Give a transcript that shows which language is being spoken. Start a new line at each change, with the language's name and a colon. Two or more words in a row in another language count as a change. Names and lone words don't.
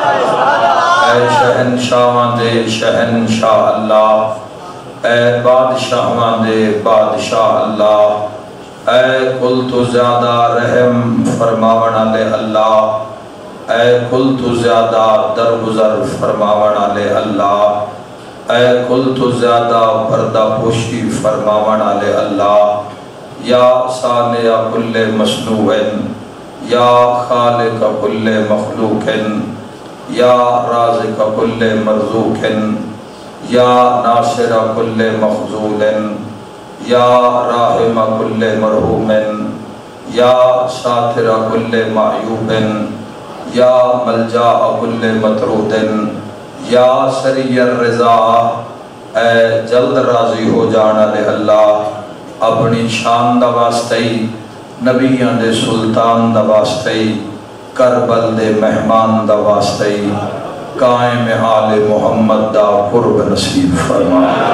Punjabi: ਐ ਸ਼ਹਿਨਸ਼ਾਹਾਂ ਦੇ ਸ਼ਹਿਨਸ਼ਾਹ ਅੱਲਾਹ, ਐ ਬਾਦਸ਼ਾਹਾਂ ਦੇ ਬਾਦਸ਼ਾਹ ਅੱਲਾਹ, ਐ ਕੁਲ ਤੋ ਜ਼ਿਆਦਾ ਰਹਿਮ ਫਰਮਾਵਣ ਵਾਲੇ ਅੱਲਾਹ, ਐ ਕੁਲ ਤੋ ਜ਼ਿਆਦਾ ਦਰਗੁਜ਼ਰ ਫਰਮਾਵਣ ਵਾਲੇ ਅੱਲਾਹ, ਐ ਕੁਲ ਤੋ ਜ਼ਿਆਦਾ ਪਰਦਾ ਪੋਸ਼ੀ ਫਰਮਾਵਣ ਵਾਲੇ ਅੱਲਾਹ,
Arabic: يا صانع كل مصنوع، يا خالق كل مخلوق، يا رازق كل مرزوق، يا ناصر كل مخذول، يا راحم كل مرحوم، يا ساتر كل معيوب، يا ملجأ كل مطرود، يا سريع الرضا,
Punjabi: ਐ ਜਲਦ ਰਾਜ਼ੀ ਹੋ ਜਾਨੇ ਵਾਲੇ ਅੱਲਾਹ, ਅਪਨੀ ਸ਼ਾਨ ਦਾ ਵਾਸਤੇ ਨਬੀਆਂ ਦੇ ਸੁਲਤਾਨ ਦਾ ਵਾਸਤੇ ਕਰਬਲ ਦੇ ਮਹਿਮਾਨ ਦਾ ਵਾਸਤੇ ਕਾਇਮ ਆਲੇ ਮੁਹੰਮਦ ਦਾ ਕੁਰਬ ਨਸੀਬ ਫਰਮਾ।